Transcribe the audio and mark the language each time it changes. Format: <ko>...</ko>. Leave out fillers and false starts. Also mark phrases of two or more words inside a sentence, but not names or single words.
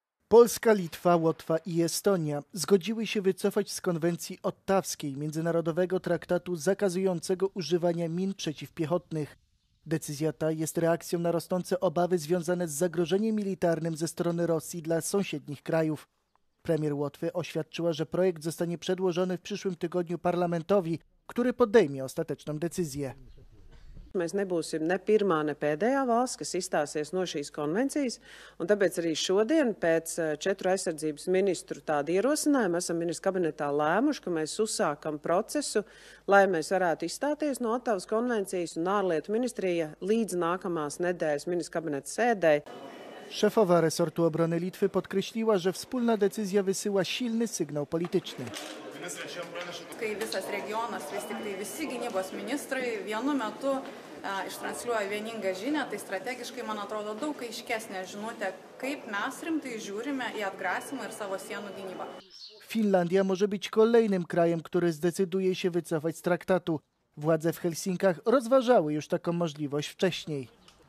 <pl>Polska, Litwa, Łotwa i Estonia zgodziły się wycofać z konwencji ottawskiej, międzynarodowego traktatu zakazującego używania min przeciwpiechotnych. Decyzja ta jest reakcją na rosnące obawy związane z zagrożeniem militarnym ze strony Rosji dla sąsiednich krajów. Premier Łotwy oświadczyła, że projekt zostanie przedłożony w przyszłym tygodniu parlamentowi, który podejmie ostateczną decyzję.</pl> <lv>Mēs nebūsim ne pirmā, ne pēdējā valsts, kas izstāsies no šīs konvencijas, un tāpēc arī šodien pēc 4 aizsardzības ministru tāda ierosinājuma esam ministru kabinetā lēmuši, ka mēs uzsākam procesu, lai mēs varētu izstāties no Ottavas konvencijas, un ārlietu ministrija līdz nākamās nedēļas ministru kabineta sēdē.</lv> <pl>Szefowa resortu obrony Litwy podkreśliła, że wspólna decyzja wysyła silny sygnał polityczny.</pl> <lt>Kai visas regionas, vis tik tai visi gynybos ministrai vienu metu ištransliuoja vieningą žinią, tai strategiškai, man atrodo, daug aiškesnė žinutė, kaip mes rimtai žiūrime į atgrasymą ir savo sienų gynybą.</lt> <pl>Finlandia może być kolejnym krajem, który zdecyduje się wycofać z traktatu. Władze w Helsinkach rozważały już taką możliwość wcześniej.</pl>